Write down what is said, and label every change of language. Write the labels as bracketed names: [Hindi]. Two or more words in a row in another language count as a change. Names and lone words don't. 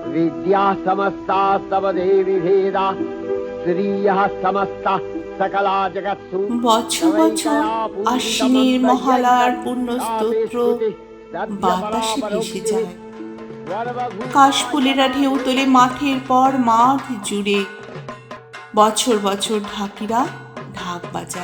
[Sanskrit] विद्या समस्ता सबदेवी भेदा श्रियः समस्ता सकला जगत्सु। [Bangla] বছর বছর আশ্বিনের মহালয়ার পূর্ণ স্তোত্র বাতাসে ভেসে যায়। কাশফুলেরা ঢেউ তোলে মাঠের পর মাঠ জুড়ে। বছর বছর ঢাকিরা ঢাক বাজায়।